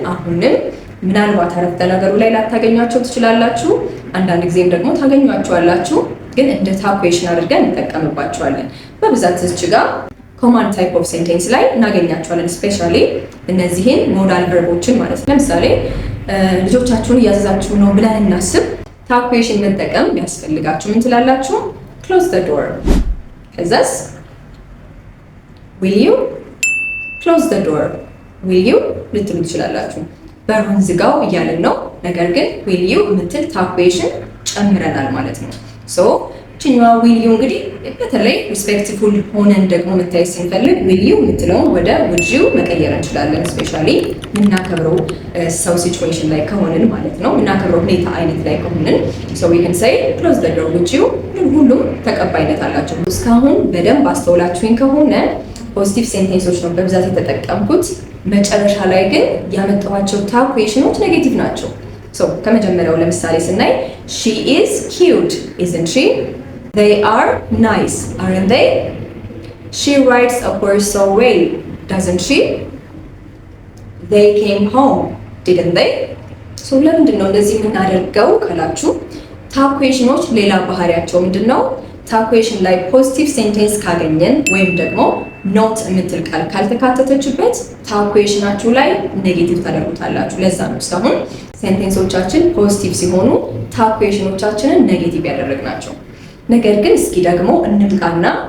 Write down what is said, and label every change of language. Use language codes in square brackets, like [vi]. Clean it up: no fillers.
[am] አሁንም ምናልባት አረፍተ ነገሩ ላይ ላታገኟቸው ትችላላችሁ። አንዳንድ ጊዜም ደግሞ ታገኟቸዋላችሁ፣ ግን እንደ ታኩዌሽን አድርገን እንጠቀምባቸዋለን። በብዛት እዚህ ጋር ኮማንድ ታይፕ ኦፍ ሴንቴንስ ላይ እናገኛቸዋለን። ስፔሻሊ እነዚህን ሞዳል ቨርቦችን ማለት ነው። ለምሳሌ ልጆቻችሁን እያዘዛችሁ ነው ብለን እናስብ። ታኩዌሽን መጠቀም ቢያስፈልጋችሁ ምን ትላላችሁ? [en] ክሎዝ ዘ ዶር። [am] ከዛስ [en] will you close the door? [am] will you ልትሉ ትችላላችሁ። በሩን ዝጋው እያልን ነው። ነገር ግን will you የምትል ታኩዌሽን ጨምረናል ማለት ነው። ችኛዋ ዊል ዩ እንግዲህ በተለይ ሪስፔክትፉል ሆነን ደግሞ መታየት ስንፈልግ ዊል ዩ የምትለውን ወደ ውድ ዩ መቀየር እንችላለን። ስፔሻሊ የምናከብረው ሰው ሲቹዌሽን ላይ ከሆንን ማለት ነው፣ የምናከብረው ሁኔታ አይነት ላይ ከሆንን [en] ሶ ዊ ካን ሴይ ክሎዝ ዘ ዶር ውድ ዩ። [am] ሁሉም ተቀባይነት አላቸው። እስካሁን በደንብ አስተውላችሁኝ ከሆነ ፖዚቲቭ ሴንቴንሶች ነው በብዛት የተጠቀምኩት። መጨረሻ ላይ ግን ያመጣኋቸው ታኩዌሽኖች ኔጌቲቭ ናቸው። ሶ ከመጀመሪያው ለምሳሌ ስናይ [en] she is cute isn't she? They are nice aren't they? She rides a horse so well doesn't she? They came home didn't they? [am] ሶ ለምንድን ነው እንደዚህ የምናደርገው ካላችሁ ታኩዌሽኖች ሌላ ባህሪያቸው ምንድን ነው? ታኩዌሽን ላይ ፖዚቲቭ ሴንቴንስ ካገኘን ወይም ደግሞ ኖት የምትል ቃል ካልተካተተችበት ታኩዌሽናችሁ ላይ ኔጌቲቭ ታደርጉታላችሁ። ለዛ ነው እስካሁን ሴንቴንሶቻችን ፖዚቲቭ ሲሆኑ ታኩዌሽኖቻችንን ኔጌቲቭ ያደረግናቸው። ነገር ግን እስኪ ደግሞ እንምጣና